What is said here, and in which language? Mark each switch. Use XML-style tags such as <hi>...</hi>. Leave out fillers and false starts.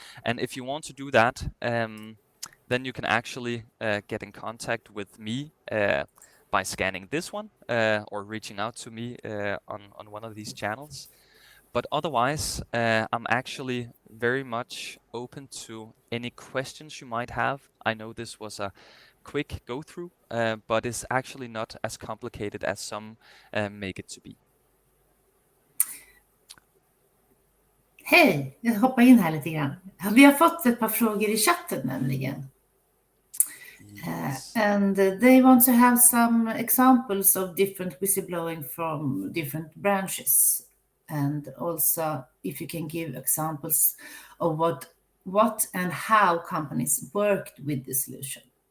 <en>And if you want to do that, then you can actually get in contact with me by scanning this one or reaching out to me on one of these channels. But otherwise, I'm actually very much open to any questions you might have. I know this was a quick go through, but it's actually not as complicated as some make it to be.</en> <sv>Hej, jag hoppar in här lite grann. Vi har fått ett par frågor i chatten nämligen.</sv> <en>Yes. And they want to have some examples of different whistleblowing from different branches. And also if you can give examples of what and how companies worked with the solution.</en>